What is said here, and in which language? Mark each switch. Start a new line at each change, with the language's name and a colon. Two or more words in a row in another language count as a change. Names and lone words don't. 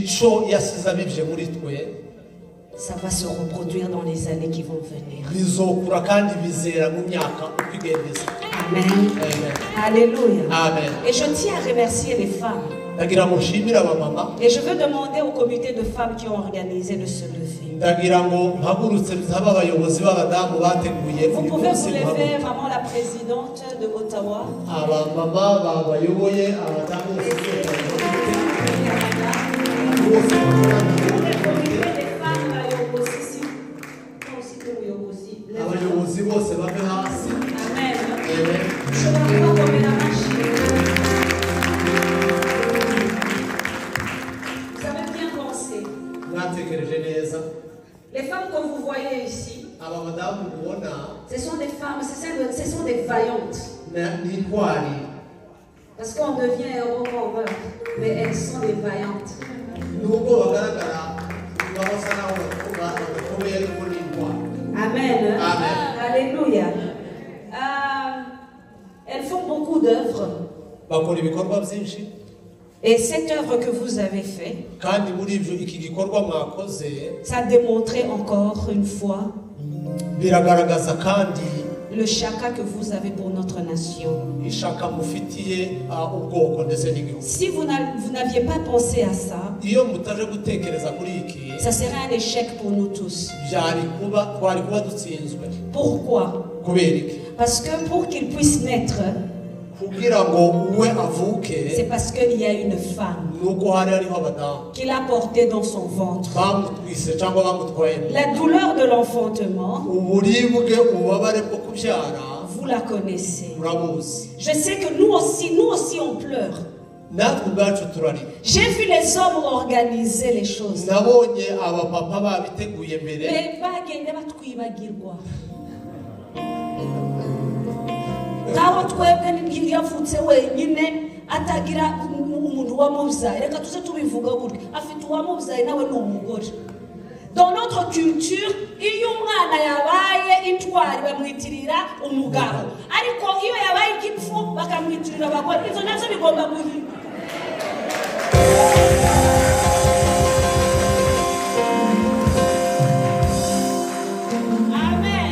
French: Ça va se reproduire dans les années qui vont venir. Amen. Amen. Alléluia. Amen. Et je tiens à remercier les femmes. Et je veux demander au comité de femmes qui ont organisé de se lever.
Kinyarwanda: ndagira ngo mpagurutse nsaba abayobozi b'abadamu bateguye
French: Vous
Kinyarwanda: uyu
French: pouvez
Kinyarwanda: munsi
French: vous lever, maman la présidente de Ottawa.
Kinyarwanda: abamama babayoboye abadamu bose abayobozi bose bave hasi.
French: Amen. Je vais vous tomber la machine. Vous avez bien pensé.
Kinyarwanda: mwatekereje neza.
French: Les femmes que vous voyez ici,
Kinyarwanda: aba badamu mubona
French: ce sont des femmes, ce sont des vaillantes.
Kinyarwanda: ni intwari.
French: Parce qu'on devient héros quand on veut, mais elles sont des vaillantes.
Kinyarwanda: nubwo bagaragara basa naho bakomeye ariko ni intwari.
French: Amen. Amen. Alléluia. Elles font beaucoup d'œuvres.
Kinyarwanda: bakora ibikorwa byinshi.
French: Et cette œuvre que vous avez faite,
Kinyarwanda: kandi muri ibyo iki gikorwa mwakoze
French: ça a démontré encore une fois
Kinyarwanda: biragaragaza kandi
French: le chaka que vous avez pour notre nation.
Kinyarwanda: ishaka mufitiye ubwoko ndetse n'igihugu.
French: Si vous n'aviez pas pensé à ça,
Kinyarwanda: iyo mutaje gutekereza kuri iki
French: ça serait un échec pour nous tous.
Kinyarwanda: twari kuba dutsinzwe.
French: Pourquoi?
Kinyarwanda: kubera iki?
French: Parce que pour qu'il puisse naître,
Kinyarwanda: kugira ngo uwe avuke
French: c'est parce qu'il y a une femme
Kinyarwanda: nuko hari hariho abadamu
French: qui l'a porté dans son ventre.
Kinyarwanda: bamutwise cyangwa bamutwaye.
French: La douleur de l'enfantement,
Kinyarwanda: uburibwe ububabare bwo kubyara
French: vous la connaissez.
Kinyarwanda: murabuzi.
French: Je sais que nous aussi on pleure.
Kinyarwanda: natwe ubwacu turarira.
French: J'ai vu les hommes organiser les choses.
Kinyarwanda: nabonye abapapa babiteguye mbere Mais bagende batwibagirwa. Ngaho twebwe yavutse wenyine atagira umuntu wamuzaye. Reka tuze tubivuga gutya. Afite uwamuzaye nawe ni umugore.
French: Dans notre culture,
Kinyarwanda: iyo umwana yabaye intwari bamwitirira umugabo. Ariko iyo yabaye igipfu bakamwitirira abagore.
Rundi: Ivyo navyo bigomba guhinduka. Amen.